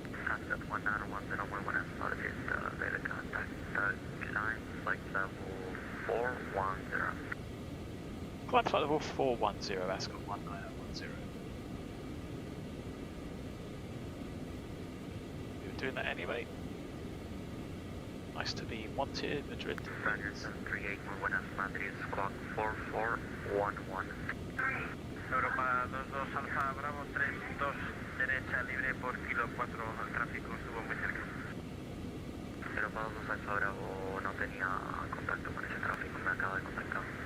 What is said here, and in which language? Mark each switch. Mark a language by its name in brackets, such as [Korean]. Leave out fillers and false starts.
[Spanish] Ascot 19010, muy buenas noches. [English] Radar contact, climb flight level 410. Climb flight level 410, Ascot 19010. You were doing that anyway. Nice to be wanted, Madrid. Roger 738, [Spanish] muy buenas, [English] Madrid, squawk 4411. [Spanish] Europa 22 Alfa Bravo 32 derecha libre por kilo 4, el tráfico estuvo muy cerca. Europa 22 Alfa Bravo no tenía contacto con ese tráfico, me acaba de contactar.